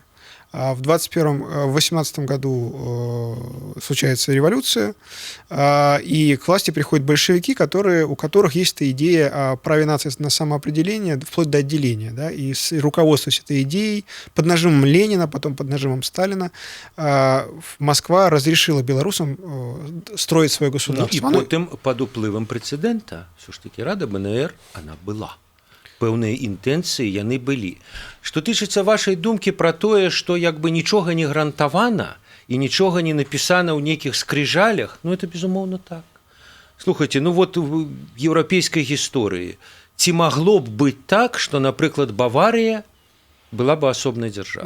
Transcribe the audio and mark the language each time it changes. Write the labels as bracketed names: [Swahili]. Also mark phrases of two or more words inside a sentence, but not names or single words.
[Russian] А в 18 году случается революция, и к власти приходят большевики, у которых есть эта идея о праве нации на самоопределение, вплоть до отделения. Да, и руководствуясь этой идеей, под нажимом Ленина, потом под нажимом Сталина, Москва разрешила белорусам строить свое государство. Ну, и потом под уплывом прецедента, все-таки Рада БНР, она была. [Belarusian] Пэўныя інтэнцыі яны былі. Што тычыцца вашай думкі пра тое, што як бы нічога не гарантавана і нічога не напісана ў нейкіх скрыжалях, это безумоўна так. Слухайце, вот в еўрапейскай гісторыі ці магло б быць так, што, напрыклад, Баварыя была бы асобнай дзяржавай?